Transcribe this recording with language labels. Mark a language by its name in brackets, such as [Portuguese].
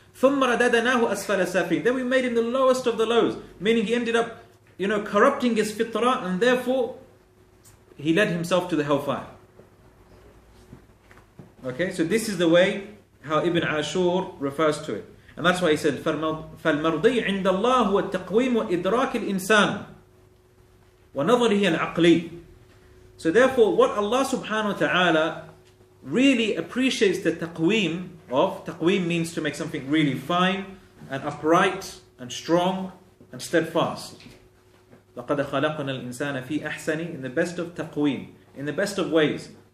[Arabic] ثُمَّ رَدَدَنَاهُ أَسْفَلَ سَافِلِينَ. [English] Then we made him the lowest of the lows. Meaning he ended up, corrupting his fitrah, and therefore he led himself to the hellfire. Okay, so this is the way how Ibn Ashur refers to it. And that's why he said, [Arabic] فَالْمَرْضِيُّ عِنْدَ اللَّهِ هُوَ التَّقْوِيمُ وَإِدْرَاكِ الْإِنسَانِ وَنَظَرِهِ الْعَقْلِي. [English] So therefore, what Allah subhanahu wa ta'ala really appreciates the taqweem of, taqweem means to make something really fine and upright and strong and steadfast. [Arabic] لَقَدْ خَلَقْنَا الْإِنسَانَ فِي أَحْسَنِ, [English] in the best of taqweem, in the best of ways.